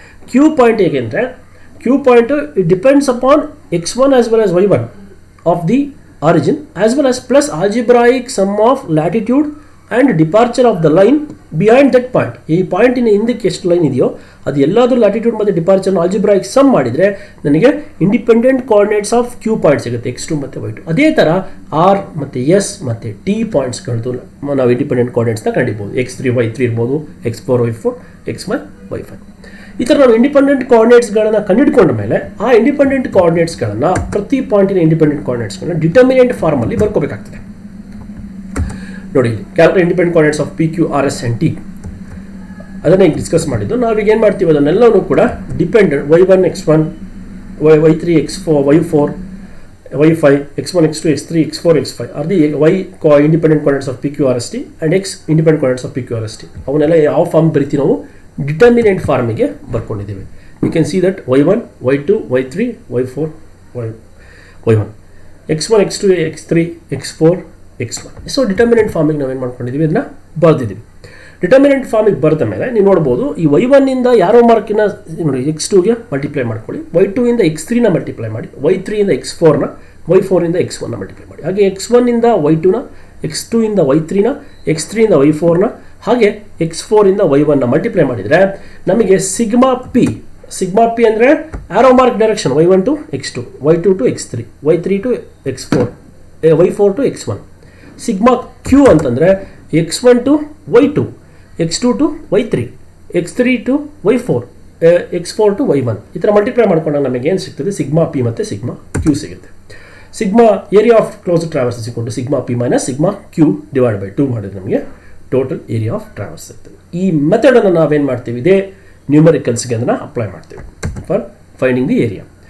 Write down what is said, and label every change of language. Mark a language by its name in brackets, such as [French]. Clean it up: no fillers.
[Kannada] Q point ಹೇಗೆ ಅಂದರೆ, [English] Q point it depends upon X1 as well as Y1 of the origin as well as plus algebraic sum of latitude and departure of the line behind that point. [Kannada] ಈ ಪಾಯಿಂಟಿನ ಹಿಂದಕ್ಕೆ ಎಷ್ಟು line ಇದೆಯೋ ಅದು ಎಲ್ಲಾದರೂ latitude ಮತ್ತು ಡಿಪಾರ್ಚರ್ನ algebraic some ಮಾಡಿದರೆ ನನಗೆ [English] independent coordinates of Q point [Kannada] ಸಿಗುತ್ತೆ, X2 ಮತ್ತು Y2. ಅದೇ ಥರ R ಮತ್ತು S ಮತ್ತು T ಪಾಯಿಂಟ್ಸ್ಗಳದ್ದು ನಾವು ಇಂಡಿಪೆಂಡೆಂಟ್ ಕೋಆರ್ಡಿನೇಟ್ಸ್ನ ಕಂಡಿಬೋದು. X3 Y3 ಇರ್ಬೋದು, X4 Y4, XY Y5. ಈ ಥರ ನಾವು ಇಂಡಿಪೆಂಡೆಂಟ್ ಕೋಆರ್ಡಿನೇಟ್ಸ್ಗಳನ್ನು ಕಂಡುಹಿಡ್ಕೊಂಡ ಮೇಲೆ ಆ ಇಂಡಿಪೆಂಡೆಂಟ್ ಕೋಆರ್ಡಿನೇಟ್ಸ್ಗಳನ್ನು ಪ್ರತಿ ಪಾಯಿಂಟಿನ ಇಂಡಿಪೆಂಡೆಂಟ್ ಕೋಆರ್ಡಿನೇಟ್ಸ್ಗಳನ್ನ ಡಿಟರ್ಮಿನೆಂಟ್ ಫಾರ್ಮಲ್ಲಿ ಬರ್ಕೋಬೇಕಾಗ್ತದೆ. [English] ನೋಡಿ calculate independent coordinates of P Q R S and T [Kannada] ಅದನ್ನೇ ಈಗ ಡಿಸ್ಕಸ್ ಮಾಡಿದ್ದು. ನಾವೀಗ ಏನು ಮಾಡ್ತೀವಿ ಅದನ್ನೆಲ್ಲವೂ ಕೂಡ dependent y1 x1 y3 x4 y4 y5 x1 x2 x3 x4 x5 [English] are the y independent coordinates of P Q R S T [Kannada] and x independent coordinates of P Q R S T ಅವನ್ನೆಲ್ಲ ಯಾವ form ಬರಿತೀವಿ ನಾವು determinant ಫಾರ್ಮಿಗೆ ಬರ್ಕೊಂಡಿದ್ದೀವಿ. [English] You can see that y1 y2 y3 y4 y1 x1 x2 x3 x4 x1. [Kannada] So determinant ಫಾರ್ಮಿಗೆ ನಾವೇನು ಮಾಡ್ಕೊಂಡಿದ್ದೀವಿ ಅದನ್ನ ಬರೆದಿದ್ದೀವಿ. Determinant ಫಾರ್ಮಿಗೆ ಬರೆದ ಮೇಲೆ ನೀವು ನೋಡ್ಬೋದು ಈ y1 ಇಂದ ಯಾರೋ ಮಾರ್ಕಿನ ನೋಡಿ x2ಗೆ ಮಲ್ಟಿಪ್ಲೈ ಮಾಡ್ಕೊಳ್ಳಿ, y2 ಇಂದ x3ನ ಮಲ್ಟಿಪ್ಲೈ ಮಾಡಿ, y3 ಇಂದ x4ನ, y4 ಇಂದ x1ನ ಮಲ್ಟಿಪ್ಲೈ ಮಾಡಿ. ಹಾಗೆ x1 ಇಂದ y2ನ, x2 ಇಂದ y3ನ, x3 ಇಂದ y4ನ, ಹಾಗೆ x4 ಇಂದ y1ನ ಮಲ್ಟಿಪ್ಲೈ ಮಾಡಿದರೆ ನಮಗೆ ಸಿಗ್ಮಾ ಪಿ ಅಂದರೆ arrow mark direction y1 to x2, y2 to x3, y3 to x4, y4 to x1. Sigma Q ಅಂತಂದರೆ x1 to y2, x2 to y3, x3 to y4, x4 to y1. ಈ ಥರ multiply ಮಾಡ್ಕೊಂಡಾಗ ನಮಗೆ ಏನು ಸಿಗ್ತದೆ sigma P ಮತ್ತು sigma Q ಸಿಗುತ್ತೆ. [English] sigma area of closed traverse [Kannada] ಸಿಕ್ಕೊಂಡು sigma P minus sigma Q divide by 2 ಮಾಡಿದ್ರೆ ನಮಗೆ [English] total area of traverse [Kannada] ಸಿಗ್ತದೆ. ಈ ಮೆಥಡನ್ನು ನಾವೇನು ಮಾಡ್ತೀವಿ ಇದೇ ನ್ಯೂಮರಿಕಲ್ಸ್ಗೆ ಅದನ್ನು ಅಪ್ಲೈ ಮಾಡ್ತೀವಿ [English] For finding the area.